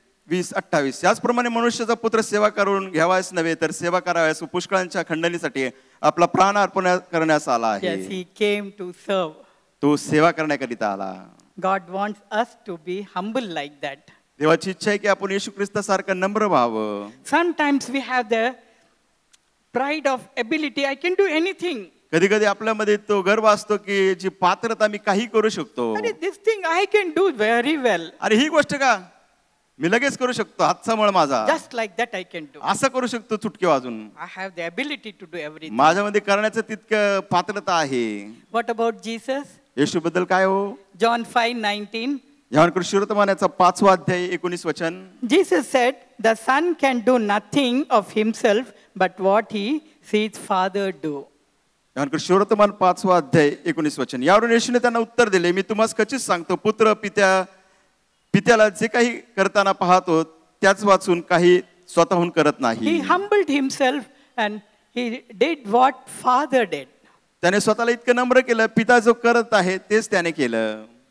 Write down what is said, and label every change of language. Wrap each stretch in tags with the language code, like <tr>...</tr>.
<mr>20:28 याचप्रमाणे मनुष्याचा पुत्र सेवा करून घ्यावाच नव्हे तर सेवा कराव्यास व पुष्कळांच्या खंडणीसाठी आपला प्राण अर्पण करण्यास आला</mr> <en>Yes,</en> <mr>आहे.</mr> <en>he came to serve.</en> <mr>तो सेवा करण्याकरिता आला.</mr> <en>God wants us to be humble like that.</en> <mr>देवाची इच्छा आहे की आपण येशू ख्रिस्तासारखं नम्र व्हावं.</mr> <en>Sometimes we have the pride of ability. I can do anything.</en> <mr>कधी कधी आपल्यामध्ये तो गर्व असतो की जी पात्रता मी काही करू शकतो.</mr> <en>This thing I can do very well.</en> <mr>अरे ही गोष्ट का मी लगेच करू शकतो, हातचा मळ माझा,</mr> <en>Just like that I can do.</en> <mr>असं करू शकतो चुटकी वाजून.</mr> <en>I have the ability to do everything.</en> <mr>माझ्यामध्ये करण्याचं तितकं पात्रता आहे.</mr> <en>What about Jesus?</en> <mr>येशू बद्दल काय हो?</mr> <en>John 5:19.</en> <mr>ह्यावर शिरोतमानाचा 5वा अध्याय 19 वचन.</mr> <en>Jesus said, "The Son can do nothing of himself, but what he sees Father do."</en> <mr>ह्यावर शिरोतमान 5वा अध्याय 19 वचन. यावरून येशूने त्यांना उत्तर दिले, मी तुम्हाला खचित सांगतो, पुत्र पित्याला जे काही करताना पाहतो त्याच वाचून काही स्वतःहून करत नाही.</mr> <en>He humbled himself and he did what Father did.</en> <mr>त्याने स्वतःला इतकं नम्र केलं, पिता जो करत आहे तेच त्याने केलं.</mr>